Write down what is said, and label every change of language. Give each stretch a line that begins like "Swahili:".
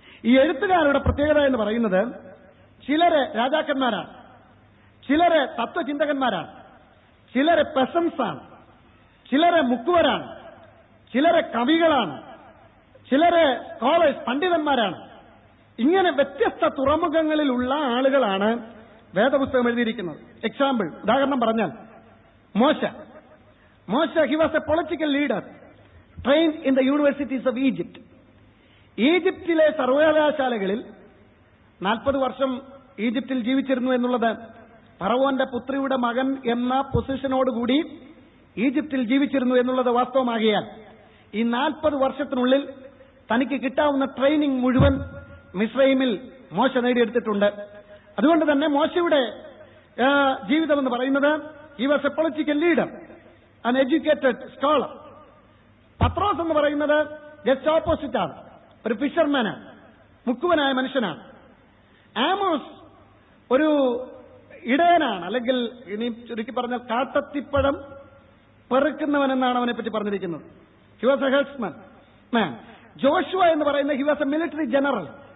Malayalam: ഈ എഴുത്തുകാരുടെ പ്രത്യേകത എന്ന് പറയുന്നത്, ചിലര് രാജാക്കന്മാരാണ്, ചിലര് തത്വചിന്തകന്മാരാണ്, ചിലര് പെസൻസാണ്, ചിലര് മുക്കുവരാണ്, ചിലര് കവികളാണ്, ചിലര് സ്കോളേഴ്സ്, പണ്ഡിതന്മാരാണ്. ഇങ്ങനെ വ്യത്യസ്ത തുറമുഖങ്ങളിലുള്ള ആളുകളാണ് വേദപുസ്തകം എഴുതിയിരിക്കുന്നത്. എക്സാമ്പിൾ, ഉദാഹരണം പറഞ്ഞാൽ,
English: മോശ, he was a political leader trained in the universities of Egypt.
Malayalam: ഈജിപ്തിലെ സർവകലാശാലകളിൽ 40 വർഷം ഈജിപ്തിൽ ജീവിച്ചിരുന്നു എന്നുള്ളത്, ഫറവോന്റെ പുത്രിയുടെ മകൻ എന്ന പൊസിഷനോടുകൂടി ഈജിപ്തിൽ ജീവിച്ചിരുന്നു എന്നുള്ളത് വാസ്തവമാകിയാൽ, ഈ 40 വർഷത്തിനുള്ളിൽ തനിക്ക് കിട്ടാവുന്ന ട്രെയിനിങ് മുഴുവൻ മിസ്രൈമിൽ മോശ നേടിയെടുത്തിട്ടുണ്ട്. അതുകൊണ്ട് തന്നെ മോശയുടെ ജീവിതം എന്ന് പറയുന്നത്,
English: he was a political leader, an educated scholar.
Malayalam: പത്രോസ് എന്ന് പറയുന്നത് ജസ്റ്റ് ഓപ്പോസിറ്റ് ആണ്, ഒരു ഫിഷർമാനാണ്, മുക്കുവനായ മനുഷ്യനാണ്. ആമോസ് ഒരു ഇടയനാണ്, അല്ലെങ്കിൽ ഇനി ചുരുക്കി പറഞ്ഞാൽ കാട്ടത്തിപ്പഴം പെറുക്കുന്നവൻ എന്നാണ് അവനെ പറ്റി പറഞ്ഞിരിക്കുന്നത്.
English: He was a headsman man.
Malayalam: Joshua എന്ന് പറയുന്നത്
English: He was a military general.